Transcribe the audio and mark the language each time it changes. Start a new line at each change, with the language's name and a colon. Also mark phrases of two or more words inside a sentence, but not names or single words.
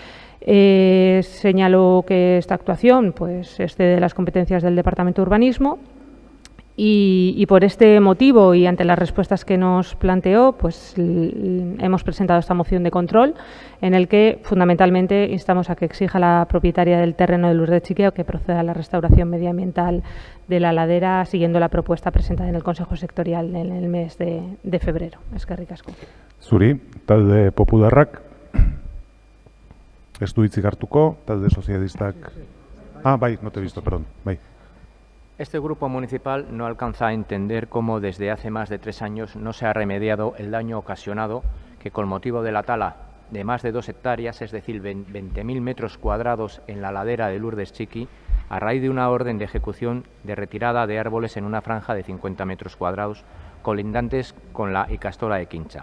Spanish: Señaló que esta actuación pues, excede las competencias del Departamento de Urbanismo y por este motivo y ante las respuestas que nos planteó, pues hemos presentado esta moción de control en el que fundamentalmente instamos a que exija a la propietaria del terreno de Lourdes Chiqueo que proceda a la restauración medioambiental de la ladera siguiendo la propuesta presentada en el Consejo Sectorial en el mes de febrero.
Basque: Eskerrik asko. Zuri, talde Popularrak. Ez du hitzik hartuko, talde sozialistak. Bai,
Spanish: no te he visto, perdón.
Basque: Bai.
Spanish: Este grupo municipal no alcanza a entender cómo desde hace más de 3 años no se ha remediado el daño ocasionado que con motivo de la tala de más de 2 hectáreas, es decir, 20.000 metros cuadrados en la ladera de Lourdes Chiqui, a raíz de una orden de ejecución de retirada de árboles en una franja de 50 metros cuadrados colindantes con la Ikastola de Quincha.